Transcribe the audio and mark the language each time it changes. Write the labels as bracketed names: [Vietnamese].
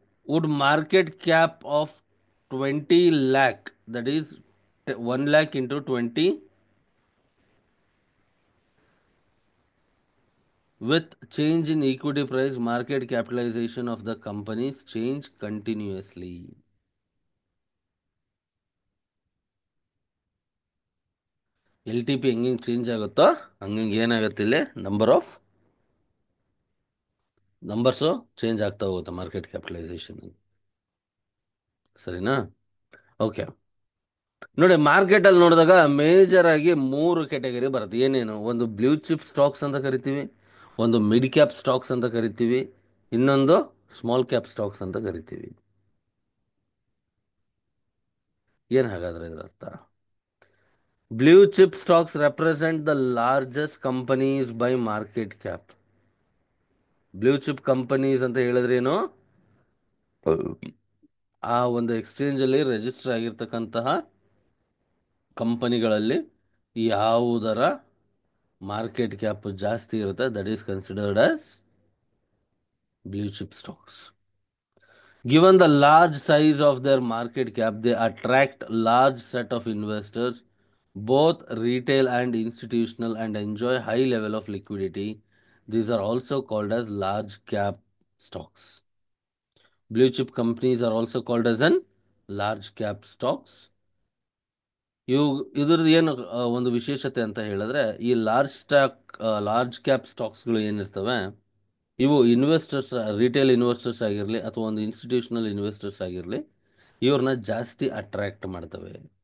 [English] would market cap of 20 lakh, that is 1 lakh into 20, with change in equity price, market capitalization of the companies change continuously. [Kannada] LTP ಹೆಂಗೆ change ಆಗುತ್ತೋ ಹಂಗೆ ಏನಾಗುತ್ತೆ ಇಲ್ಲಿ numbers change ಆಗ್ತಾ ಹೋಗುತ್ತೆ market capitalisation. ಸರಿನಾ? Okay. ನೋಡಿ, ಮಾರ್ಕೆಟಲ್ಲಿ ನೋಡಿದಾಗ ಮೇಜರ್ ಆಗಿ 3 ಕ್ಯಾಟಗರಿ ಬರುತ್ತೆ. ಏನೇನು? ಒಂದು ಬ್ಲೂ ಚಿಪ್ ಸ್ಟಾಕ್ಸ್ ಅಂತ ಕರಿತೀವಿ, ಒಂದು ಮಿಡ್ ಕ್ಯಾಪ್ ಸ್ಟಾಕ್ಸ್ ಅಂತ ಕರಿತೀವಿ, ಇನ್ನೊಂದು ಸ್ಮಾಲ್ ಕ್ಯಾಪ್ ಸ್ಟಾಕ್ಸ್ ಅಂತ ಕರಿತೀವಿ. ಏನು ಹಾಗಾದ್ರೆ ಇದರ ಅರ್ಥ? [English] Blue chip stocks represent the largest companies by market cap. Blue chip companies [Kannada] ಅಂತ ಹೇಳಿದ್ರೇನು? ಆ ಒಂದು ಎಕ್ಸ್ಚೇಂಜಲ್ಲಿ ರಿಜಿಸ್ಟರ್ ಆಗಿರ್ತಕ್ಕಂತಹ ಕಂಪನಿಗಳಲ್ಲಿ ಯಾವುದರ ಮಾರ್ಕೆಟ್ ಕ್ಯಾಪ್ ಜಾಸ್ತಿ ಇರುತ್ತೆ, [English] That is considered as blue chip stocks. Given the large size of their market cap, they attract large set of investors, both retail and institutional, and enjoy high level of liquidity. These are also called as large cap stocks. Blue chip companies are also called as an large cap stocks. [Kannada] ಇವು ಇದ್ರದ್ದು ಏನು ಒಂದು ವಿಶೇಷತೆ ಅಂತ ಹೇಳಿದ್ರೆ, ಈ large cap ಸ್ಟಾಕ್ಸ್ಗಳು ಏನಿರ್ತವೆ, ಇವು investors, retail investors ಆಗಿರಲಿ ಅಥವಾ ಒಂದು ಇನ್ಸ್ಟಿಟ್ಯೂಷನಲ್ ಇನ್ವೆಸ್ಟರ್ಸ್ ಆಗಿರಲಿ, ಇವ್ರನ್ನ ಜಾಸ್ತಿ ಅಟ್ರಾಕ್ಟ್ ಮಾಡ್ತವೆ.